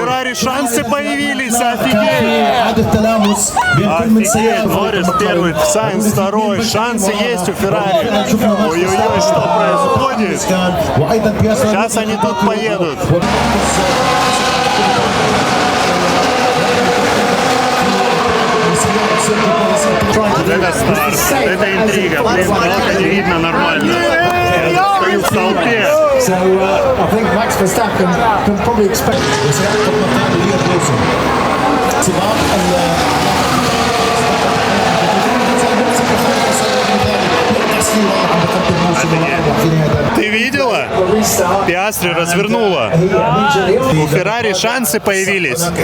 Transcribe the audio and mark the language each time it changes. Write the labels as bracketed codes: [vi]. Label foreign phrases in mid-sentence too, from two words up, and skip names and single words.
[ru] Феррари шансы появились, офигеть! [ar] إعادة تلامس بين كل من [ru] Офигеть, [ar] سيارة [ru] Норрис первый, Сайнс второй, шансы есть у Феррари. Ой-ой-ой, что происходит? [ar] وأيضا بياسر [ru] Сейчас они тут поедут. Это старт, это интрига, блин, много не видно нормально. Я стою в толпе. [en] So I think Max Verstappen can probably expect [ru] Ты видела? Пиастри развернула. У Феррари шансы появились.